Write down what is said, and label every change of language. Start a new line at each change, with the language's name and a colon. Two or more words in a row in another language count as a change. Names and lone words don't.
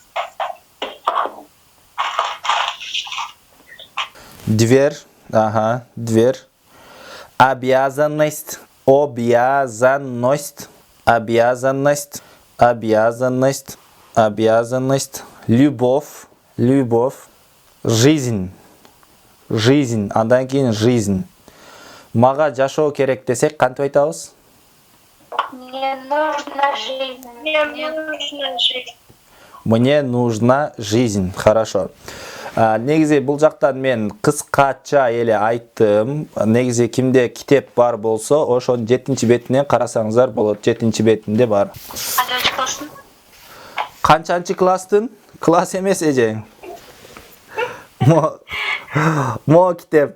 Russian: Ага. Дверь. Обязанность. Любовь. Жизнь.
Kyrgyz: Андан кийин жизнь. Мага жашоо керек десек кантип айтабыз?
Russian: Мне нужна жизнь. Мне нужна жизнь. Хорошо.
Kyrgyz: Негизи бул жактан мен кыскача эле айттым. Негизи кимде китеп бар болсо, ошонун 7-чи бетинен карасаңыздар болот. 7-чи бетинде бар. Канчанчы класстын? Канчанчы класстын? Класс эмес эже. Мо китеп.